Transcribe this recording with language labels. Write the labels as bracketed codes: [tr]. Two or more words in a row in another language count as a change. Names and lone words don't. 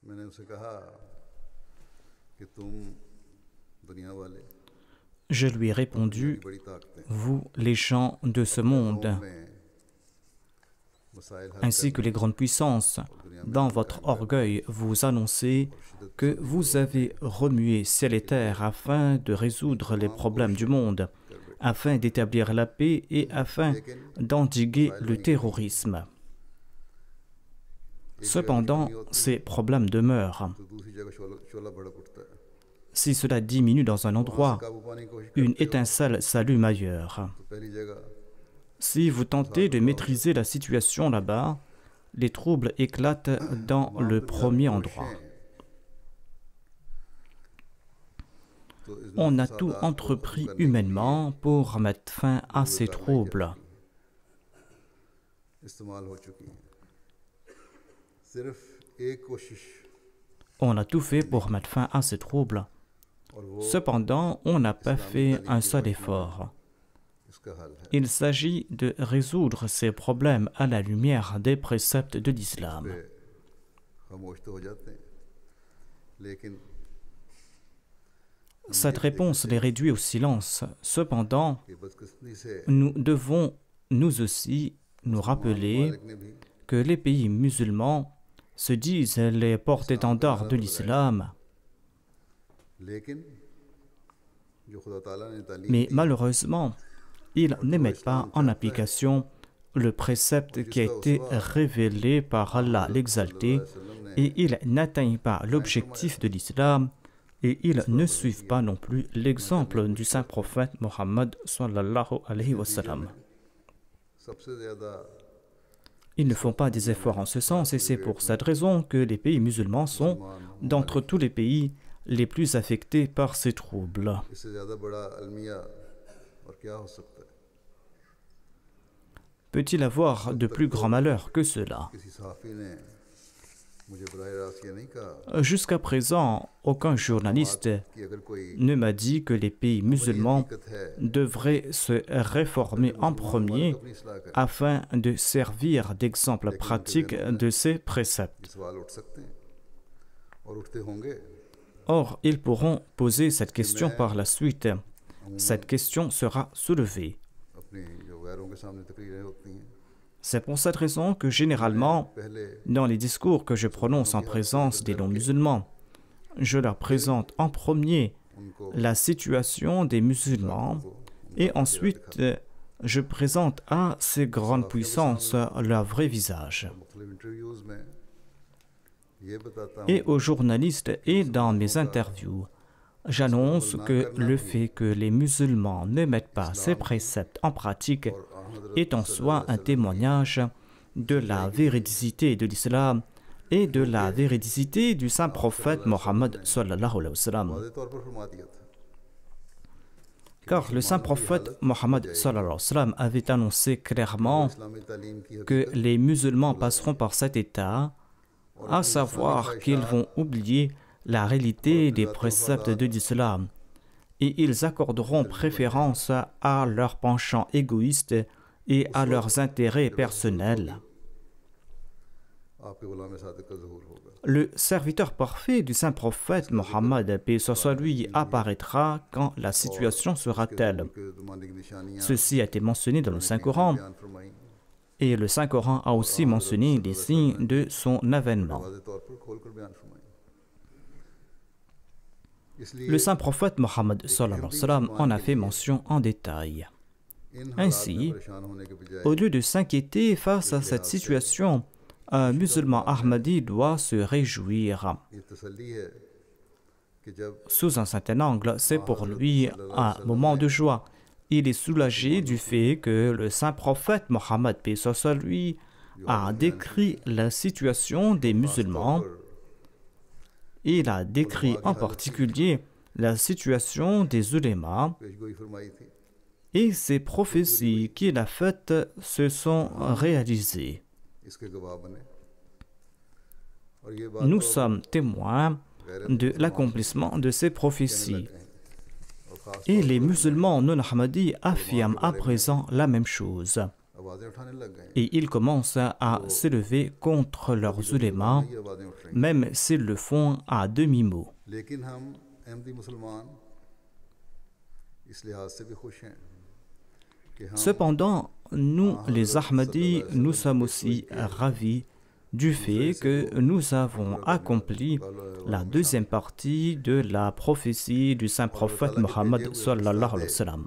[ur] ان سے کہا کہ تم دنیا والے [fr] Je lui ai [ur] دنیا [fr] répondu, [ur] کی بڑی طاقتیں [fr] vous, les gens de ce monde, [ur] قوم میں مسائل حل [fr] ainsi que les grandes puissances, dans votre orgueil, vous annoncez que vous avez remué ciel et terre afin de résoudre les problèmes du monde, afin d'établir la paix et afin d'endiguer le terrorisme. Cependant, ces problèmes demeurent. [ur] تو دوسری جگہ شعلہ بھڑک اٹھتا ہے [fr] Si cela diminue dans un endroit, [ur] قابو پانے کی کوشش [fr] une [ur] کرتے ہو [fr] étincelle s'allume ailleurs. [ur] تو پہلی جگہ [fr] Si vous tentez de maîtriser la situation là-bas, les troubles éclatent dans le premier endroit. [ur] تو اس [fr] On a tout entrepris humainement pour mettre fin à ces troubles. [ur] استعمال ہو چکی ہے صرف ایک کوشش [fr] On a tout fait pour mettre fin à ces troubles. [ur] اور وہ [fr] Cependant, on n'a pas fait un seul effort. [ur] اس کا حل ہے [fr] Il s'agit de résoudre ces problèmes à la lumière des préceptes de l'islam. [ur] پہ خاموش تو ہو جاتے ہیں لیکن [fr] Cette réponse les réduit au silence. Cependant, [ur] یہ بدقسمتی سے [fr] nous devons, nous aussi, nous rappeler [ur] مالک نے بھی [fr] que les pays musulmans se disent les porte-étendards de l'islam, [ur] لیکن جو خدا تعالیٰ نے تعلیم [fr] mais [ur] دی [fr] malheureusement, ils ne mettent pas en application le précepte qui a été révélé par Allah l'exalté et ils n'atteignent pas l'objectif de l'islam et ils ne suivent pas non plus l'exemple du saint prophète Mohammed [ar] صلى الله عليه وسلم. [ur] سب سے زیادہ [fr] Ils ne font pas des efforts en ce sens et c'est pour cette raison que les pays musulmans sont, d'entre tous les pays, les plus affectés par ces troubles. [ur] اس سے زیادہ بڑا المیہ اور کیا ہو سکتا ہے [fr] Peut-il avoir de plus grand malheur que cela? [ur] کسی صحافی نے مجھے براہ راست یہ نہیں کہا [fr] Jusqu'à présent, aucun journaliste [ur] کہ اگر کوئی [fr] ne m'a dit que les pays musulmans [ur] دقت ہے [fr] devraient se réformer en premier [ur] اپنی اصلاح کریں [fr] afin de servir d'exemple pratique de ces préceptes. [ur] یہ سوال اٹھ سکتے ہیں اور اٹھتے ہوں گے [fr] Or, ils pourront poser cette question par la suite. Cette question sera soulevée. [ur] اپنے جو غیروں کے سامنے تقریریں ہوتی ہیں [fr] C'est pour cette raison que généralement, [ur] پہلے [fr] dans les discours que je prononce en présence des non-musulmans, je leur présente en premier [ur] ان کو [fr] la situation des musulmans et ensuite je présente à ces grandes puissances leur vrai visage. [ur] مختلف انٹرویوز میں یہ بتاتا [fr] Et [ur] ہوں [fr] aux journalistes et dans mes interviews, j'annonce que le fait que les musulmans ne mettent pas ces préceptes en pratique [ur] اور حضرت [fr] est en soi un témoignage de la véridicité de l'islam et de la véridicité du saint prophète Mohammed [ar] صلى الله عليه وسلم. [ur] واضح طور پر فرما دیا تھا [fr] Car le saint prophète Mohammed [ar] صلى الله عليه وسلم [fr] avait annoncé clairement [ur] اسلامی تعلیم کی [fr] que les musulmans passeront par cet état, à savoir qu'ils vont oublier la réalité des préceptes de l'islam et ils accorderont préférence à leurs penchants égoïstes et à leurs intérêts personnels. [ur] آپ کے غلام صادق کا ظہور ہوگا [fr] Le serviteur parfait du saint prophète Mohammed, paix soit lui, apparaîtra quand la situation sera telle. [ur] کہ زمانے کی نشانیاں [fr] Ceci a été mentionné dans le Saint-Coran [ur] بیان فرمائی [fr] et le Saint-Coran a aussi mentionné les signes de son avènement. [ur] واضح طور پر کھول کر بیان فرمائی اس لیے [fr] Le saint prophète Mohammed [ar] صلى الله عليه وسلم [fr] en a fait mention en détail. [ur] ان [fr] Ainsi, [ur] حالات میں پریشان ہونے کے بجائے [fr] au lieu de s'inquiéter face à cette situation, un musulman ahmadi doit se réjouir. [ur] یہ تسلی ہے کہ جب [fr] Sous un certain angle, c'est pour lui un moment de joie. Il est soulagé du fait que le saint prophète Mohammed, paix soit lui, a décrit la situation des musulmans. Il a décrit en particulier la situation des ulémas [ur] پیشگوئی فرمائی تھی [fr] et ces prophéties qu'il a faites se sont réalisées. [ur] اس کے گواہ بنے اور یہ بات [fr] Nous sommes témoins de l'accomplissement de ces prophéties. [ur] اور خاص [fr] Et les musulmans non ahmadis affirment à présent la même chose. [ur] آوازیں اٹھانے لگ گئے [fr] et ils commencent à s'élever contre leurs ulémas, [ur] یہ آوازیں اٹھ رہی ہیں. [fr] même s'ils le font à demi-mot. [ur] لیکن ہم احمدی مسلمان اس لحاظ سے بھی خوش ہیں کہ ہم [fr] Cependant, nous, les Ahmadis, nous sommes aussi ravis du fait que nous avons accompli la deuxième partie de la prophétie du saint prophète Mohammed [ar] صلى الله عليه وسلم.